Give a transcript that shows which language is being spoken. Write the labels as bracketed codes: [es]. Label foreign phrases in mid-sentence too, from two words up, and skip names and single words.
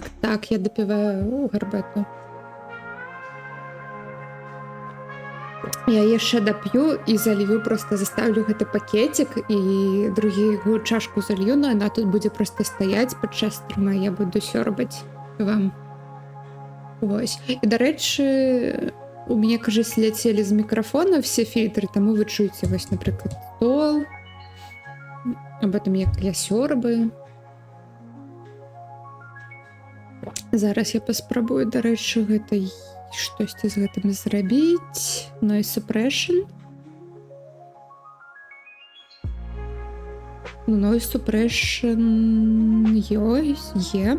[be] Так, я дапіваю гарбату. Я яшчэ дап'ю і залью, просто заставлю гэты пакетик і другі чашку залью, но яна тут будзе просто стаяць падчас стрима, я буду сёрбаць вам. Вось. І, дарэчы, у мяне, кажись, ляцелі з мікрафона все фільтры, таму вы чуеце, вось, напрыклад, стол, аб этом як я сёрбаю. Зараз я паспрабую, дарэчы, гэта штосьці з гэтым зрабіць. [en] Noise suppression. Noise suppression є.